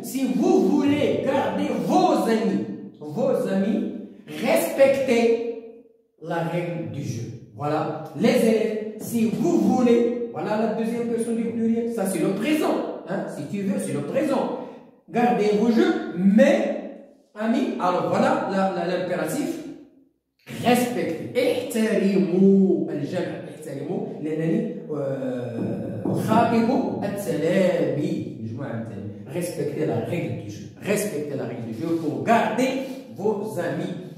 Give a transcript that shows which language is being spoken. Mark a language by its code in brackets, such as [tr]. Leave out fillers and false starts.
[fr] Si vous voulez garder vos amis, respectez la règle du jeu. Voilà, les élèves, si vous voulez, voilà la deuxième personne du pluriel. Ça, c'est le présent. Hein? Si tu veux, c'est le présent. Gardez vos jeux, mais amis, alors voilà l'impératif. Respectez. [ar] احترموا الجمع. احترموا لأنني أخاطب التلاميذ. [fr] Respectez la règle du jeu. Respectez la règle du jeu pour garder vos amis.